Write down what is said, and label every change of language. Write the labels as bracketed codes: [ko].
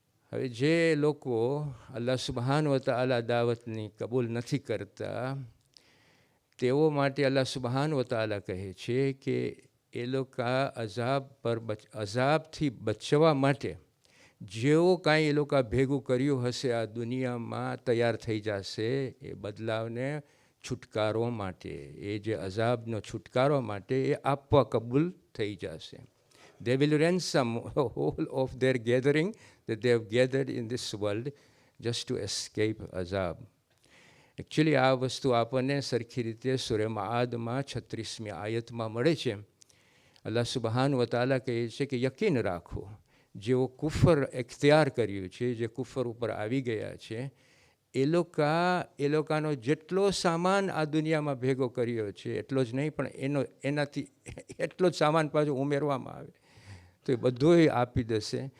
[gu] હવે જે લોકો અલ્લાહ સુબહાન વ તઆલા દાવતની કબૂલ નથી કરતા, તેઓ માટે અલ્લાહ સુબહાન વ તઆલા કહે છે કે એ લોકો અઝાબથી બચવા માટે જેવો કાંઈ એ લોકો ભેગું કર્યું હશે આ દુનિયામાં તૈયાર થઈ જશે એ બદલાવને છુટકારો માટે, એ જે અઝાબનો છુટકારો માટે એ આપવા કબૂલ થઈ જશે. [en] They will ransom whole of their gathering that they have gathered in this world just to escape azab. [gu] Actually આ વસ્તુ આપણને સરખી રીતે સૂરે માઆદમાં 36મી આયતમાં મળે છે. અલ્લાહ સુબહાન વ તઆલા કહે છે કે યકીન રાખો, જેઓ કુફર એખ્તિયાર કર્યું છે, જે કુફર ઉપર આવી ગયા છે, એ લોકોનો જેટલો સામાન આ દુનિયામાં ભેગો કર્યો છે એટલો જ નહીં, પણ એનાથી એટલો જ સામાન પાછો ઉમેરવામાં આવે તો એ બધું આપી દેશે.